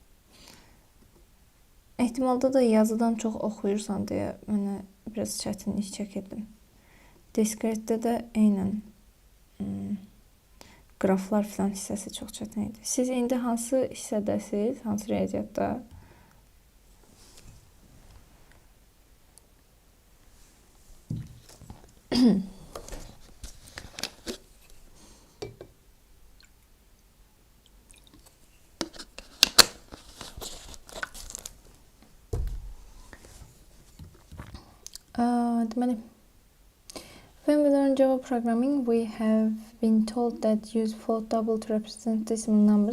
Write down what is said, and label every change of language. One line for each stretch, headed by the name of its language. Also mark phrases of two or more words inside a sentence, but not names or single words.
Azerbaijani: Ehtimalda da yazıdan çox oxuyursan deyə mənə biraz çətinlik çəkirdim. Diskretdə də eynən qraflar filan hissəsi çox çətin idi. Siz indi hansı hissədəsiz? Hansı riyaziyyatda?
English: When we learn Java programming, we have been told that use float double to represent decimal numbers.